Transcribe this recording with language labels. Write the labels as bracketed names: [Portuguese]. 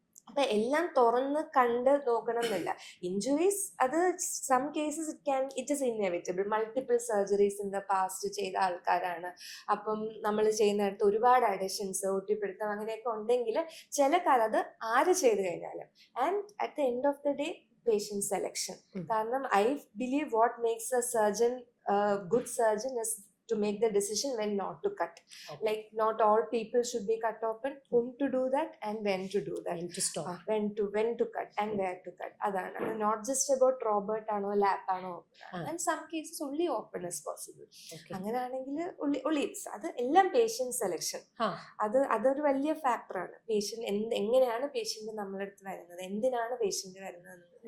[Malayalam] അപ്പൊ എല്ലാം തുറന്ന് കണ്ട് നോക്കണം എന്നില്ല. ഇഞ്ചുറീസ് അത് [English] Some cases it is inevitable. Multiple surgeries in the past [Malayalam] ചെയ്ത ആൾക്കാരാണ്. അപ്പം നമ്മൾ ചെയ്യുന്നിടത്ത് ഒരുപാട് അഡിഷൻസ് ഒറ്റപ്പെടുത്തം അങ്ങനെയൊക്കെ ഉണ്ടെങ്കിൽ ചില കാലം അത് ആര് ചെയ്ത് കഴിഞ്ഞാലും. [English] And at the end of the day patient selection. കാരണം I believe what makes a surgeon good surgeon is to make the decision when not to cut. Like not all people should be cut open. Whom to do that and when to do that. When to stop. When to cut and where to cut. അതാണ് not just about robot ആണോ lap ആണോ open. And some cases only open is possible. [Malayalam] അങ്ങനെയാണെങ്കിൽ ഉള്ളി അത് എല്ലാം patient selection. അതൊരു വലിയ ഫാക്ടറാണ്. പേഷ്യന്റ് എങ്ങനെയാണ് പേഷ്യന്റ് നമ്മളെ അടുത്ത് വരുന്നത്, എന്തിനാണ് പേഷ്യന്റ് വരുന്നത്.